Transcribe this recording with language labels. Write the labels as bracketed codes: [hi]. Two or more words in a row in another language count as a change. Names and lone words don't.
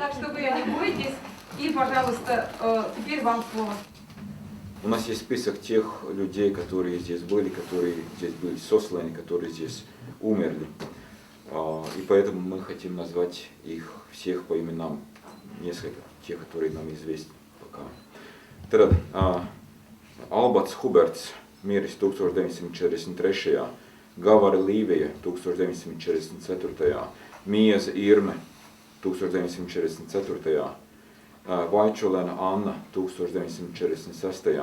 [ru] Так что вы не бойтесь, и, пожалуйста, теперь вам слово. У нас есть список тех людей, которые здесь были сосланы, которые здесь умерли. И поэтому мы хотим назвать их всех по именам, несколько тех, которые нам известны пока. [lv] Tad Alberts Huberts miris 1943. Gavara Līvija 1944. Mieza Irme 1944. Vaičulēna Anna 1946.